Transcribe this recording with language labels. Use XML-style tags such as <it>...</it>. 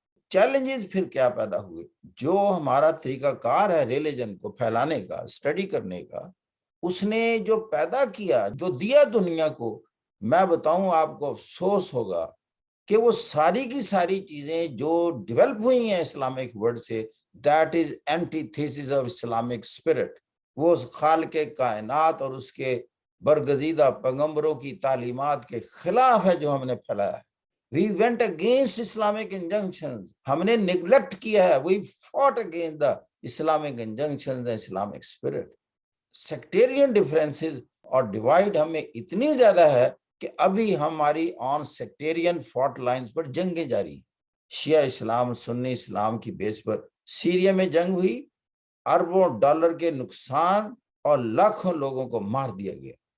<ur>Challenges پھر کیا پیدا ہوئے؟ جو ہمارا طریقہ کار ہے ریلیجن کو پھیلانے کا، اسٹڈی کرنے کا، اس نے جو پیدا کیا، جو دیا دنیا کو، میں بتاؤں آپ کو افسوس ہوگا کہ وہ ساری کی ساری چیزیں جو ڈیولپ ہوئی ہیں اسلامک ورڈ سے،</ur> <en>That is antithesis of Islamic spirit.</en> <ur>وہ خالق کائنات اور اس کے برگزیدہ پیغمبروں کی تعلیمات کے خلاف ہے جو ہم نے پھیلایا ہے.</ur> <en>We went against Islamic injunctions.</en> <ur>ہم نے neglect کیا ہے.</ur> <en>We fought against the Islamic injunctions and Islamic spirit.</en> <ur>Sectarian differences اور divide ہمیں اتنی زیادہ ہے کہ ابھی ہماری</ur> <en>on sectarian fault lines</en> <ur>پر جنگیں جاری ہیں. شیعہ اسلام سنی اسلام کی بیس پر سیریا میں جنگ ہوئی، اربوں ڈالر کے نقصان اور لاکھوں لوگوں کو مار دیا گیا.</ur>